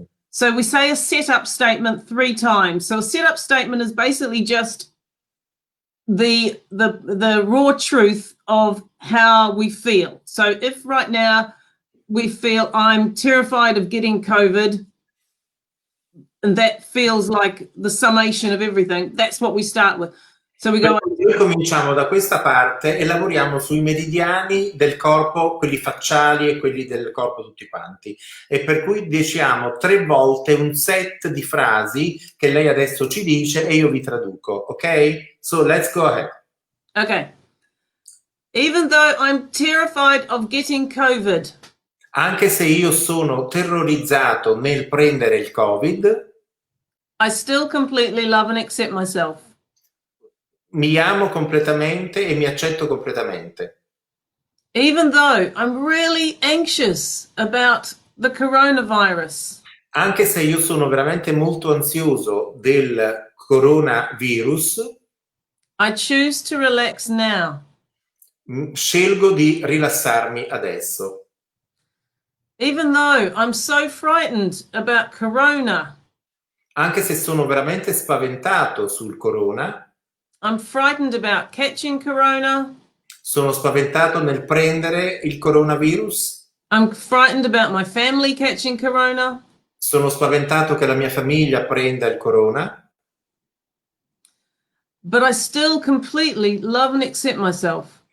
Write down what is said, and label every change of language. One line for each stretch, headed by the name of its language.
English: So we say a setup statement 3 times. So a setup statement is basically just the raw truth of how we feel. So if right now we feel I'm terrified of getting COVID, and that feels like the summation of everything, that's what we start with. So we go.
Italian: Noi cominciamo da questa parte e lavoriamo sui meridiani del corpo, quelli facciali e quelli del corpo tutti quanti. E per cui diciamo 3 volte un set di frasi che lei adesso ci dice e io vi traduco, ok?
English: So let's go ahead. Okay. Even though I'm terrified of getting COVID.
Italian: Anche se io sono terrorizzato nel prendere il Covid,
English: I still completely love and accept myself.
Italian: Mi amo completamente e mi accetto completamente.
English: Even though I'm really anxious about the coronavirus.
Italian: Anche se io sono veramente molto ansioso del coronavirus,
English: I choose to relax now.
Italian: Scelgo di rilassarmi adesso.
English: Even though I'm so frightened about corona.
Italian: Anche se sono veramente spaventato sul corona.
English: I'm frightened about catching corona.
Italian: Sono spaventato nel prendere il coronavirus.
English: I'm frightened about my family catching corona.
Italian: Sono spaventato che la mia famiglia prenda il corona.
English: But I still completely love and accept myself.